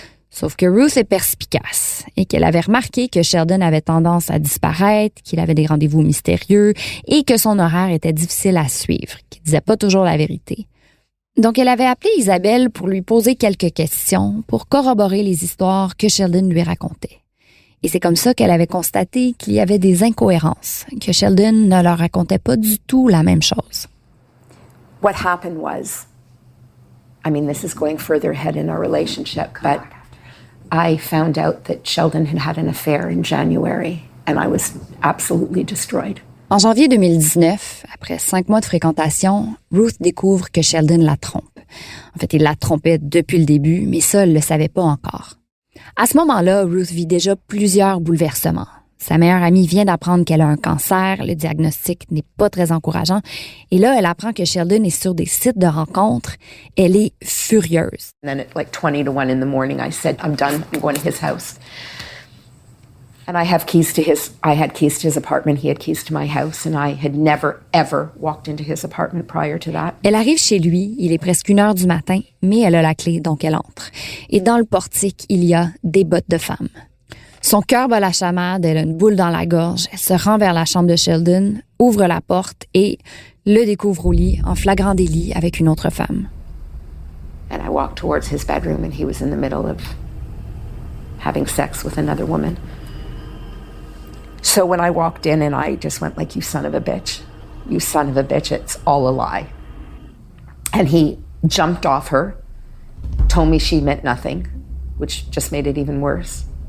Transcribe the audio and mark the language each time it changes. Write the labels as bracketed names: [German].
[French] Sauf que Ruth est perspicace et qu'elle avait remarqué que Sheldon avait tendance à disparaître, qu'il avait des rendez-vous mystérieux et que son horaire était difficile à suivre, qu'il disait pas toujours la vérité. Donc, elle avait appelé Isabelle pour lui poser quelques questions pour corroborer les histoires que Sheldon lui racontait. Et c'est comme ça qu'elle avait constaté qu'il y avait des incohérences, que Sheldon ne leur racontait pas du tout la même chose. [English] What happened was, I mean, this is going further ahead in our relationship, but I found out that Sheldon had an affair in January, and I was absolutely destroyed. [French] En janvier 2019, après 5 mois de fréquentation, Ruth découvre que Sheldon la trompe. En fait, il la trompait depuis le début, mais ça, elle ne le savait pas encore. À ce moment-là, Ruth vit déjà plusieurs bouleversements. Sa meilleure amie vient d'apprendre qu'elle a un cancer, le diagnostic n'est pas très encourageant, et là, elle apprend que Sheldon est sur des sites de rencontres. Elle est furieuse. [English] And then at like 20 to 1 in the morning, I said, I'm done, I'm going to his house. And I had keys to his apartment, he had keys to my house, and I had never, ever walked into his apartment prior to that. [French] Elle arrive chez lui, il est presque 1h du matin, mais elle a la clé, donc elle entre. Et dans le portique, il y a des bottes de femme. Son cœur bat la chamade, elle a une boule dans la gorge, elle se rend vers la chambre de Sheldon, ouvre la porte et le découvre au lit, en flagrant délit avec une autre femme. [English] And I walked towards his bedroom and he was in the middle of having sex with another woman. So when I walked in and I just went like, you son of a bitch, it's all a lie. And he jumped off her, told me she meant nothing, which just made it even worse.